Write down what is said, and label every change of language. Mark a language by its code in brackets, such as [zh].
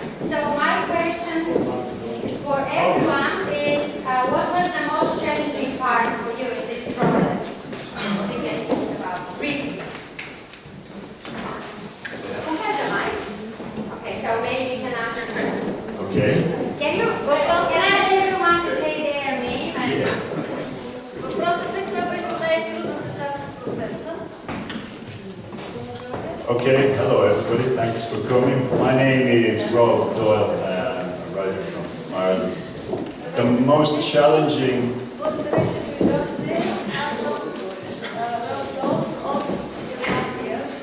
[en] So my question for everyone is, what was the most challenging part for you in this process? What do you can think about? Briefly. Who has the mic? Okay, so maybe you can answer first. Okay. Can I ask everyone to say their name? [bg] Въпросът е кой беше най-трудната част от процеса. [en] Okay, hello everybody, thanks for coming. My name is Rob Doyle, I'm a writer from Ireland. The most challenging [bg] Благодаря, че дойдохте. Аз съм Вазов от Германия.